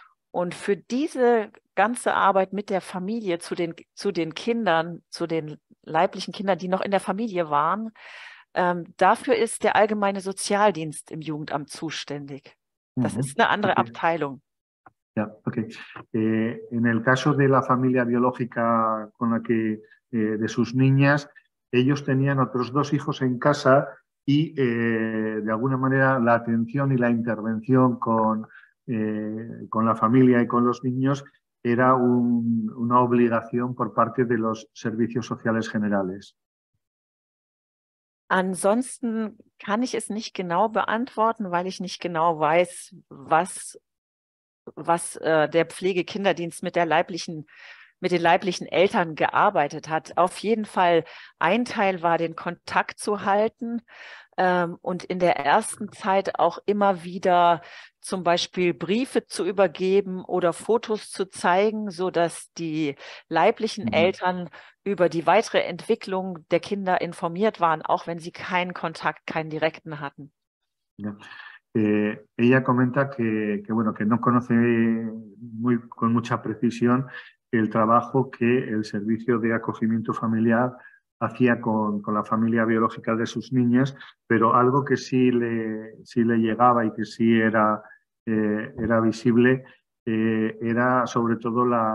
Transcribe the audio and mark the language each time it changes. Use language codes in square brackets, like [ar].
[de] Und für diese ganze Arbeit mit der Familie zu den Kindern, zu den leiblichen Kindern, die noch in der Familie waren, dafür ist der allgemeine Sozialdienst im Jugendamt zuständig. Das ist eine andere Abteilung. Ja, okay. [es] En el caso de la familia biológica con la que de sus niñas, ellos tenían otros 2 hijos en casa y de alguna manera la atención y la intervención con la familia y con los niños era una obligación por parte de los servicios sociales generales. [de] Ansonsten kann ich es nicht genau beantworten, weil ich nicht genau weiß, was der Pflegekinderdienst mit den leiblichen Eltern gearbeitet hat. Auf jeden Fall ein Teil war, den Kontakt zu halten und in der ersten Zeit auch immer wieder zum Beispiel Briefe zu übergeben oder Fotos zu zeigen, sodass die leiblichen Eltern über die weitere Entwicklung der Kinder informiert waren, auch wenn sie keinen Kontakt, keinen direkten hatten. Ja. [es] Ella comenta que no conoce con mucha precisión el trabajo que el servicio de acogimiento familiar hacía con la familia biológica de sus niñas, pero algo que sí le llegaba y que sí era visible era sobre todo